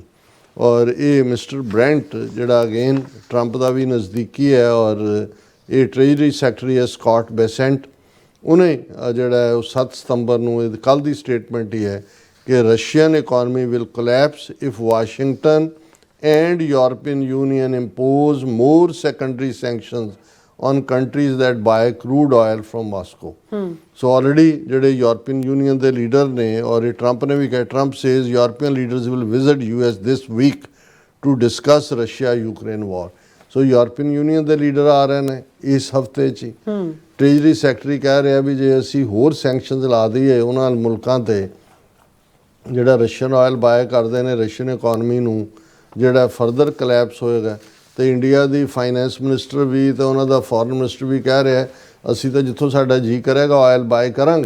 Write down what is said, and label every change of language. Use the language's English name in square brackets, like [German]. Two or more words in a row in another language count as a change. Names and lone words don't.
[Punjabi] ਔਰ ਇਹ ਮਿਸਟਰ ਬ੍ਰੈਂਟ ਜਿਹੜਾ ਅਗੇਨ ਟਰੰਪ ਦਾ ਵੀ ਨਜ਼ਦੀਕੀ ਹੈ ਔਰ ਇਹ [English] treasury secretary [Punjabi] ਹੈ ਸਕਾਟ ਬੈਸੈਂਟ, ਉਹਨੇ ਜਿਹੜਾ ਹੈ ਉਹ 7 ਸਤੰਬਰ ਨੂੰ ਇਹ ਕੱਲ੍ਹ ਦੀ ਸਟੇਟਮੈਂਟ ਹੀ ਹੈ ਕਿ [English] Russian economy will collapse if Washington and European Union impose more secondary sanctions on countries that buy crude oil from Moscow. So already [Punjabi] ਜਿਹੜੇ European Union ਦੇ ਲੀਡਰ ਨੇ ਔਰ ਇਹ ਟਰੰਪ ਨੇ ਵੀ ਕਿਹਾ, ਟਰੰਪ [English] says European leaders will visit US this week to discuss Russia-Ukraine war. [Punjabi] So European Union ਦੇ ਲੀਡਰ ਆ ਰਹੇ ਨੇ ਇਸ ਹਫਤੇ 'ਚ ਹੀ। [English] treasury secretary [Punjabi] ਕਹਿ ਰਿਹਾ ਵੀ ਜੇ ਅਸੀਂ ਹੋਰ ਸੈਂਕਸ਼ਨਸ ਲਾ ਦਈਏ ਉਹਨਾਂ ਮੁਲਕਾਂ ਤੇ ਜਿਹੜਾ [English] Russian oil buy [Punjabi] ਕਰਦੇ ਨੇ, [English] Russian economy [Punjabi] ਨੂੰ ਜਿਹੜਾ [English] further collapse [Punjabi] ਹੋਏਗਾ। ਤੇ ਇੰਡੀਆ ਦੀ [English] finance minister [Punjabi] ਵੀ ਤੇ ਉਹਨਾਂ ਦਾ [English] foreign minister [Punjabi] ਵੀ ਕਹਿ ਰਿਹਾ ਅਸੀਂ ਤਾਂ ਜਿੱਥੋਂ ਸਾਡਾ ਜੀ ਕਰੇਗਾ [English] oil buy [Punjabi] ਕਰਾਂਗੇ।